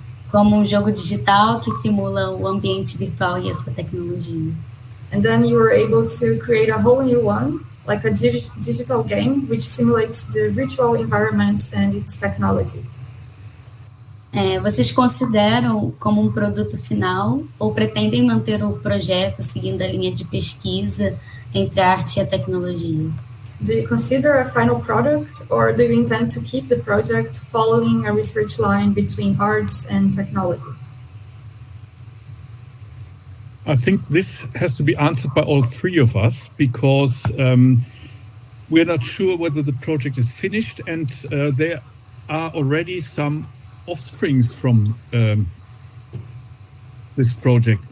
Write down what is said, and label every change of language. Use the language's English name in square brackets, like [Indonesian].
[Portuguese] Como um jogo digital que simula o ambiente virtual e a sua tecnologia. [English] And then you were able to create a whole new one, like a digital game, which simulates the virtual environment and its technology. [Portuguese] Vocês consideram como um produto final ou pretendem manter o projeto seguindo a linha de pesquisa entre a arte e a tecnologia? [English] Do you consider a final product, or do you intend to keep the project following a research line between arts and technology? I think this has to be answered by all three of us, because we're not sure whether the project is finished, and there are already some offsprings from this project.